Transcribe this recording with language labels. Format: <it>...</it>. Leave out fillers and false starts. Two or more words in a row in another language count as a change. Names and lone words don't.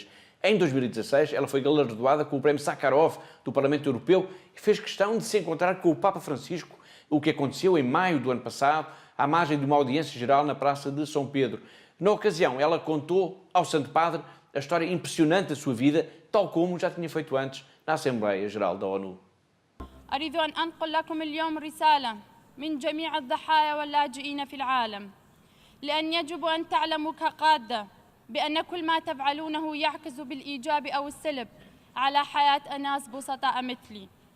<pt>Em 2016, ela foi galardoada com o Prémio Sakharov do Parlamento Europeu e fez questão de se encontrar com o Papa Francisco, o que aconteceu em maio do ano passado, à margem de uma audiência geral na Praça de São Pedro. Na ocasião, ela contou ao Santo Padre a história impressionante da sua vida, tal como já tinha feito antes na Assembleia Geral da ONU.</pt> <ar>أريد أن أنقل لكم اليوم رسالة من جميع الضحايا واللاجئين في العالم لأن يجب أن تعلموا كقادة بأن كل ما تفعلونه يعكس بالإيجاب أو السلب على حياة أناس بسطاء مثلي.</ar>